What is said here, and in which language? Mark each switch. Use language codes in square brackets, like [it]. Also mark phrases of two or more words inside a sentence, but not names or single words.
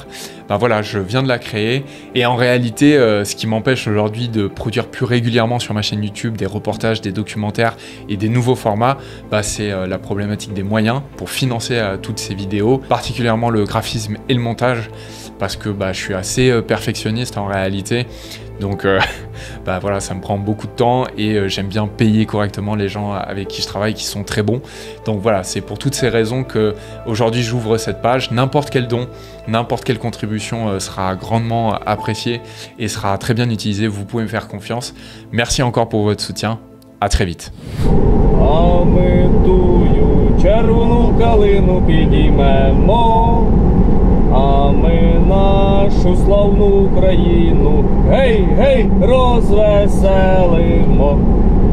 [fr] Ben voilà, je viens de la créer et en réalité ce qui m'empêche aujourd'hui de produire plus régulièrement sur ma chaîne YouTube des reportages, des documentaires et des nouveaux formats, bah, c'est la problématique des moyens pour financer toutes ces vidéos, particulièrement le graphisme et le montage, parce que bah, je suis assez perfectionniste en réalité, donc bah, voilà, ça me prend beaucoup de temps et j'aime bien payer correctement les gens avec qui je travaille qui sont très bons. Donc voilà, c'est pour toutes ces raisons que aujourd'hui j'ouvre cette page. N'importe quel don, n'importe quelle contribution sera grandement appréciée et sera très bien utilisée. Vous pouvez me faire confiance. Merci encore pour votre soutien. À très vite. [uk] А ми тую червону калину підіймемо, а ми нашу славну Україну, гей, гей, розвеселимо.